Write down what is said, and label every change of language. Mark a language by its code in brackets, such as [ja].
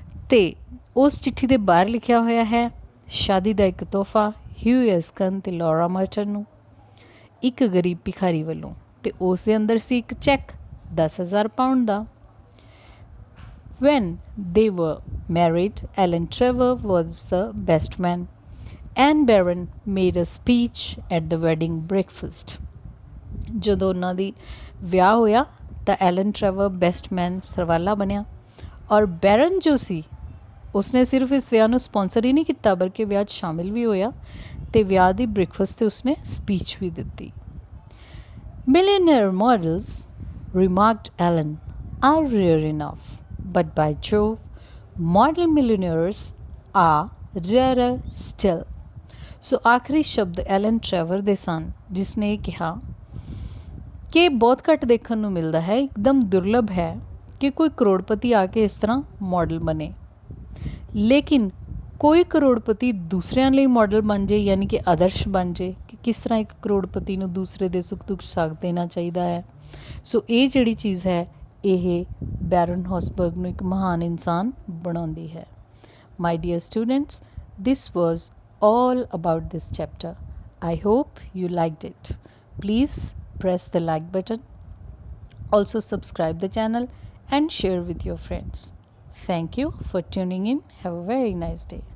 [pa] ਤੇ ਉਸ ਚਿੱਠੀ ਦੇ ਬਾਹਰ ਲਿਖਿਆ ਹੋਇਆ ਹੈ, ਸ਼ਾਦੀ ਦਾ ਇੱਕ ਤੋਹਫਾ ਹਿਊਈ ਐਰਸਕਨ ਤੇ ਲੌਰਾ ਮਰਟਨ ਨੂੰ ਇੱਕ ਗਰੀਬ ਭਿਖਾਰੀ ਵੱਲੋਂ, ਅਤੇ ਉਸ ਦੇ ਅੰਦਰ ਸੀ ਇੱਕ check £10,000 ਦਾ। [en] When they were married, Alan Trevor was the best man, and Baron made a speech at the wedding breakfast. [pa] ਜਦੋਂ ਉਹਨਾਂ ਦੀ ਵਿਆਹ ਹੋਇਆ ਤਾਂ ਐਲਨ ਟਰੈਵਰ ਬੈਸਟ ਮੈਨ ਸਰਵਾਲਾ ਬਣਿਆ, ਔਰ ਬੈਰਨ ਜੋ ਸੀ ਉਸਨੇ ਸਿਰਫ ਇਸ ਵਿਆਹ ਨੂੰ ਸਪੋਂਸਰ ਹੀ ਨਹੀਂ ਕੀਤਾ ਬਲਕਿ ਵਿਆਹ 'ਚ ਸ਼ਾਮਿਲ ਵੀ ਹੋਇਆ ਅਤੇ ਵਿਆਹ ਦੀ ਬ੍ਰੇਕਫਾਸਟ 'ਤੇ ਉਸਨੇ ਸਪੀਚ ਵੀ ਦਿੱਤੀ। [en] Millionaire models, remarked Alan, are rare enough, but by Jove, model millionaires are rarer still. [pa] ਸੋ ਆਖਰੀ ਸ਼ਬਦ ਐਲਨ ਟਰੈਵਰ ਦੇ ਸਨ, ਜਿਸਨੇ ਇਹ ਕਿਹਾ ਕਿ ਬਹੁਤ ਘੱਟ ਦੇਖਣ ਨੂੰ ਮਿਲਦਾ ਹੈ, ਇੱਕਦਮ ਦੁਰਲਭ ਹੈ ਕਿ ਕੋਈ ਕਰੋੜਪਤੀ ਆ ਕੇ ਇਸ ਤਰ੍ਹਾਂ ਮਾਡਲ ਬਣੇ, ਲੇਕਿਨ ਕੋਈ ਕਰੋੜਪਤੀ ਦੂਸਰਿਆਂ ਲਈ ਮਾਡਲ ਬਣ ਜੇ, ਯਾਨੀ ਕਿ ਆਦਰਸ਼ ਬਣ ਜੇ ਕਿ ਕਿਸ ਤਰ੍ਹਾਂ ਇੱਕ ਕਰੋੜਪਤੀ ਨੂੰ ਦੂਸਰੇ ਦੇ ਸੁੱਖ ਦੁੱਖ ਸਾਥ ਦੇਣਾ ਚਾਹੀਦਾ ਹੈ। ਸੋ ਇਹ ਜਿਹੜੀ ਚੀਜ਼ ਹੈ ਇਹ ਬੈਰਨ ਹੌਸਬਰਗ ਨੂੰ ਇੱਕ ਮਹਾਨ ਇਨਸਾਨ ਬਣਾਉਂਦੀ ਹੈ। [en] My dear students, this was all about this chapter. I hope you liked it. Please press the like button. Also subscribe the channel and share with your friends. Thank you for tuning in. Have a very nice day.